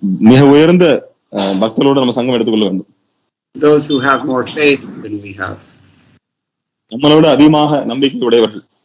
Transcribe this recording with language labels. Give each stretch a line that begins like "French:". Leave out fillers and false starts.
Tamil: மிக உயர்ந்த பக்தர்களோட நம்ம சங்கம் எடுத்துக்கொள்ள வேண்டும்.
English: Those who have more faith than we have.
Tamil: நம்மளோட அதிகமாக நம்பிக்கை உடையவர்கள்.